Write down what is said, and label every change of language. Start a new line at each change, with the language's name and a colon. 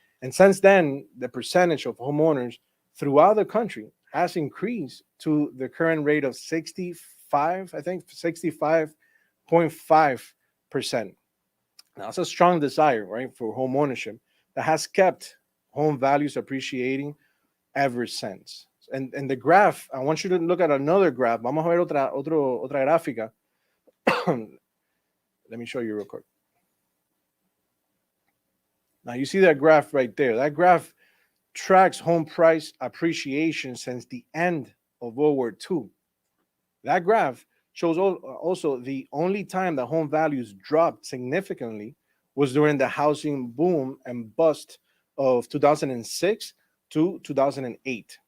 English: And since then, the percentage of homeowners throughout the country has increased to the current rate of 65, I think 65.5%. Now, it's a strong desire, right, for home ownership that has kept home values appreciating ever since. And the graph, I want you to look at another graph.
Spanish: Vamos a ver otra gráfica.
English: Let me show you real quick. Now, you see that graph right there. That graph tracks home price appreciation since the end of World War II. That graph shows also the only time that home values dropped significantly was during the housing boom and bust of 2006 to 2008.